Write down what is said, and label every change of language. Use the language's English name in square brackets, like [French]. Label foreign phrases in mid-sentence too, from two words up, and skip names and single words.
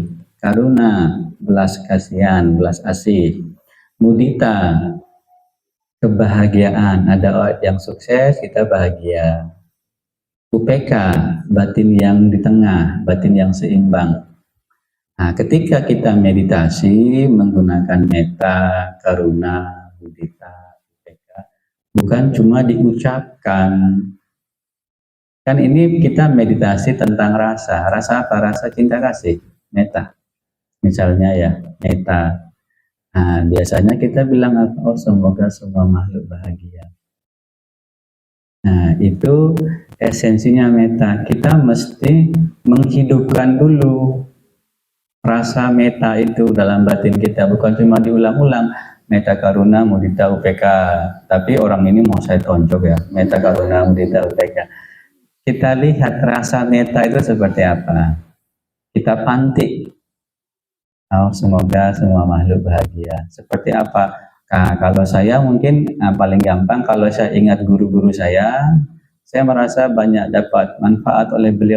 [Indonesian] Karuna, belas kasihan, belas asih. Mudita, kebahagiaan. Ada orang yang sukses, kita bahagia. Upeka, batin yang di tengah, batin yang seimbang. Nah, ketika kita meditasi menggunakan [Pali] metta, karuna, mudita, upeka, [Indonesian] bukan cuma diucapkan. Kan ini kita meditasi tentang rasa. Rasa apa? Rasa cinta kasih, metta. Misalnya ya, metta. Nah, biasanya kita bilang apa? Oh, semoga semua makhluk bahagia. Nah, itu esensinya metta. Kita mesti menghidupkan dulu rasa metta itu dalam batin kita. Bukan cuma diulang-ulang. [Pali] Metta karuna mudita upeka. [Indonesian] Tapi orang ini mau saya tonjok ya. [Pali] Metta karuna mudita upeka. [Indonesian] Kita lihat rasa metta itu seperti apa. Kita pantik. Oh, semoga semua makhluk bahagia. Seperti apa? Nah, kalau saya mungkin paling gampang kalau saya ingat guru-guru saya merasa banyak dapat manfaat oleh beliau.